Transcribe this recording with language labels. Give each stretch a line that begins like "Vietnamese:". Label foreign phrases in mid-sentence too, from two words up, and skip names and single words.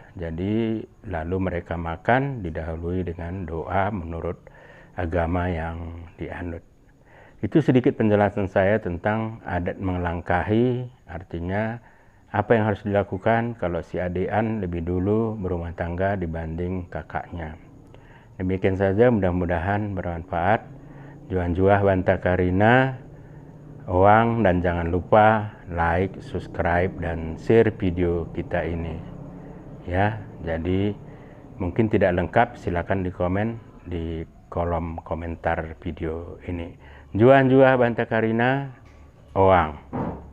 Indonesian: Jadi lalu mereka makan didahului dengan doa menurut agama yang dianut. Itu sedikit penjelasan saya tentang adat melangkahi, artinya apa yang harus dilakukan kalau si adean lebih dulu berumah tangga dibanding kakaknya. Demikian saja, mudah-mudahan bermanfaat.
Batak Karo: Juan-juah banta karina,
Indonesian: Oang, dan jangan lupa like, subscribe, dan share video kita ini. Ya, jadi mungkin tidak lengkap, silakan di komen di kolom komentar video ini.
Batak Karo: Juan-juah banta karina, Oang.